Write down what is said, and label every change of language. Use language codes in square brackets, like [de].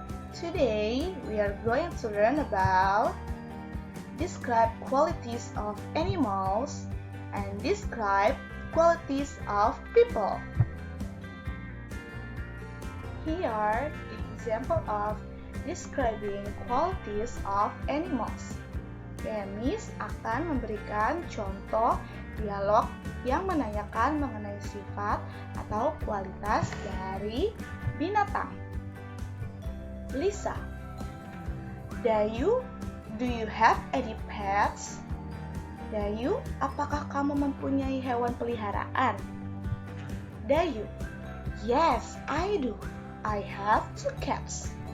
[en] Today we are going to learn about describe qualities of animals and describe qualities of people. Here are the example of describing qualities of animals. [id] Miss akan memberikan contoh dialog yang menanyakan mengenai sifat atau kualitas dari binatang. [en] Lisa, Dayu, do you have any pets? [id] Dayu, apakah kamu mempunyai hewan peliharaan? [en] Dayu, yes, I do. I have 2 cats.